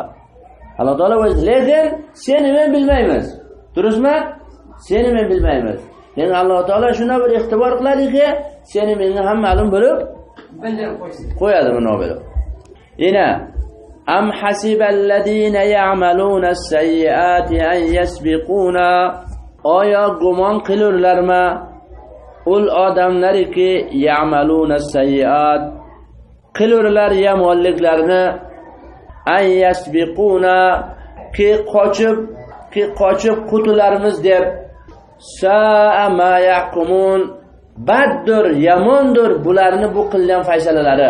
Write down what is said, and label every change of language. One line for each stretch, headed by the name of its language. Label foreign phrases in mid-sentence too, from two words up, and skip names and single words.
Uzbek: Alloh taolo o'zi, lekin seni men bilmaymiz. Durustmi? Seni men bilmaymiz. Lekin Alloh taolo shuna bir ixtibor qiladiki, seni menga ham ma'lum bo'lib qo'yadi buni bo'lib.
Arabic: Yana أم حسب الذين يعملون السيئات أن يسبقونا.
Uzbek: Oya gumon qilurlarmi ul odamlariki
Arabic: يعملون السيئات
Uzbek: qilurlar yomonliklarni
Arabic: أن يسبقونا
Uzbek: ki qochib qutularimiz deb
Arabic: ساء ما يحكمون
Uzbek: baddur yamondur bularni bu qilgan faysalalari.